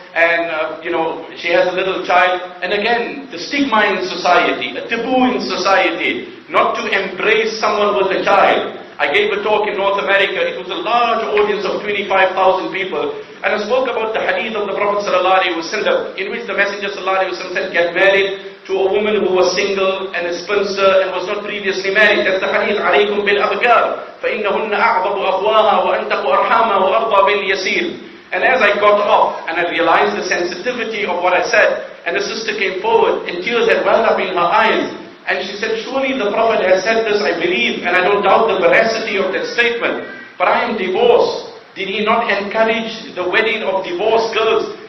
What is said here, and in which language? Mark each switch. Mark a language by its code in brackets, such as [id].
[en] and she has a little child. And again, the stigma in society, a taboo in society, not to embrace someone with a child. I gave a talk in North America. It was a large audience of 25,000 people. And I spoke about the hadith of the Prophet ﷺ, in which the Messenger ﷺ said, get married to a woman who was single and a spinster and was not previously married. That's the hadith, [ar] عَلَيْكُمْ بِالْأَبْكَارِ فَإِنَّهُنَّ أَعْضَبُ أَفْوَاهَا وَأَنْتَقُ أَرْحَامَهَا وَأَرْضَى بِالْيَسِيرِ. [en] And as I got off and I realized the sensitivity of what I said, and the sister came forward and tears had welled up in her eyes. And she said, surely the Prophet has said this, I believe, and I don't doubt the veracity of that statement. But I am divorced. Did he not encourage the wedding of divorced girls?